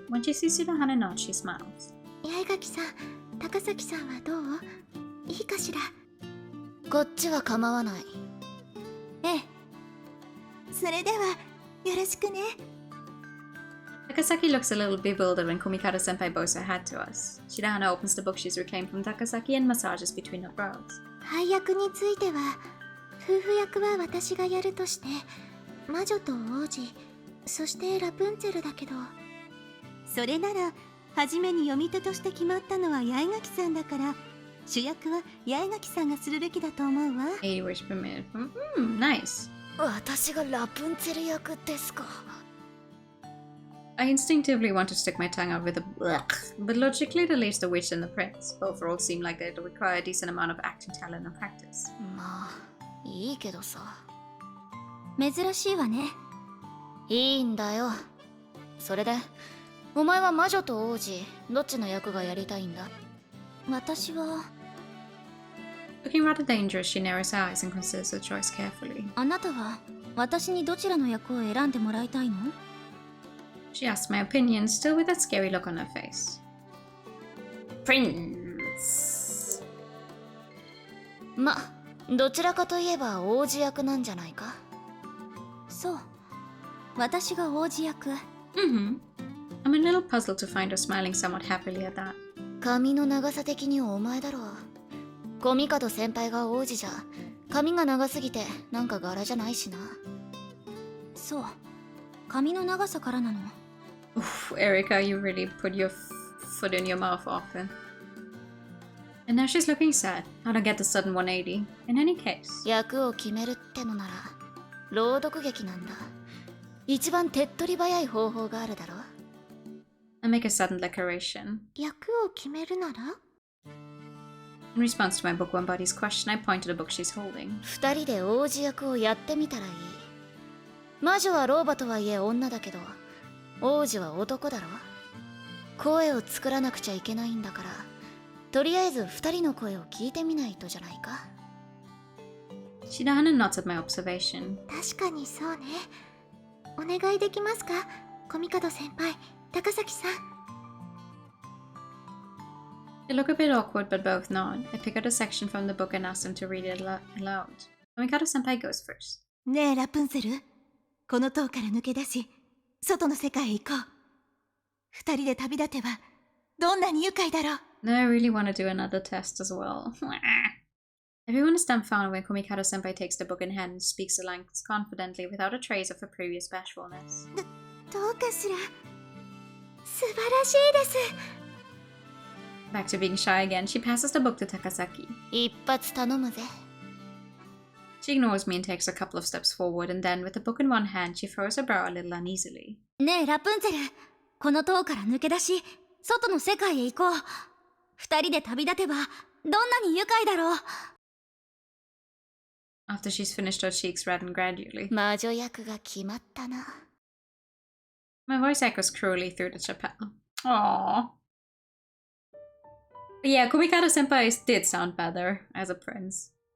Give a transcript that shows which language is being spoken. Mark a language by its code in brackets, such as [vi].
[en] When she sees Shirahana nod, she smiles. [ja] 八重垣さん、高崎さんはどう？いいかしら。こっちは構わない。ええ。それではよろしくね。 [en] Takasaki looks a little bewildered when Komikado Senpai bows her hat to us. Shirahana opens the book she's reclaimed from Takasaki and massages between her brows. [ja] 配役については、夫婦役は私がやるとして、魔女と王子、そしてラプンツェルだけど。それなら、初めに読み手として決まったのは八重垣さんだから、主役は八重垣さんがするべきだと思うわ。 [en] 80 words per minute. Nice. [ja] 私がラプンツェル役ですか。 [en] I instinctively want to stick my tongue out with a blech, but logically it leaves the witch and the prince. Both roles seem like they'd require a decent amount of acting talent and practice. [ja] まあいいけどさ。珍しいわね。いいんだよ。それでお前は魔女と王子どっちの役がやりたいんだ？私は。 [en] Looking rather dangerous, she narrows her eyes and considers her choice carefully. [ja] あなたは私にどちらの役を選んでもらいたいの？ [en] She asks my opinion, still with that scary look on her face. Prince! [ja] ま、どちらかといえば王子役なんじゃないか？そう。私が王子役。 Mm-hmm. [en] I'm a little puzzled to find her smiling somewhat happily at that. [ja] 髪の長さ的にお前だろう。コミカド先輩が王子じゃ髪が長すぎてなんか柄じゃないしな。そう。髪の長さからなの。 [en] Oof, Erica, you really put your foot in your mouth often. And now she's looking sad. I don't get the sudden 180. In any case. [ja] 役を決めるってのなら朗読劇なんだ。一番手っ取り早い方法があるだろ。 [en] I make a sudden declaration. [ja] 役を決めるなら？ [en] In response to my bookworm buddy's question, I point to the book she's holding. [ja] 二人で王子役をやってみたらいい。魔女は老婆とはいえ女だけど、王子は男だろ。声を作らなくちゃいけないんだから、とりあえず二人の声を聞いてみないとじゃないか。 [en] Shidahana nods at my observation. [ja] 確かにそうね。お願いできますか、コミカド先輩、高崎さん。 [en] They look a bit awkward, but both nod. I pick out a section from the book and ask them to read it aloud. Tomikado-senpai goes first. [ja] ねえラプンツェル、この塔から抜け出し外の世界へ行こう。二人で旅立てばどんなに愉快だろう。 [en] No, I really want to do another test as well. Everyone is dumbfounded when Komikado-senpai takes the book in hand and speaks the lines confidently without a trace of her previous bashfulness. [ja] どうかしら。素晴らしいです。 [en] Back to being shy again, she passes the book to Takasaki. [ja] 一発頼むぜ。 [en] She ignores me and takes a couple of steps forward, and then, with the book in one hand, she throws her brow a little uneasily. [ja] ねえラプンツェル、この塔から抜け出し外の世界へ行こう。二人で旅立てばどんなに愉快だろう。 [en] After she's finished, her cheeks redden gradually. [ja] 魔女役が決まったな。 [en] My voice echoes cruelly through the chapel. Aww. But yeah, Komikado-senpai did sound better as a prince.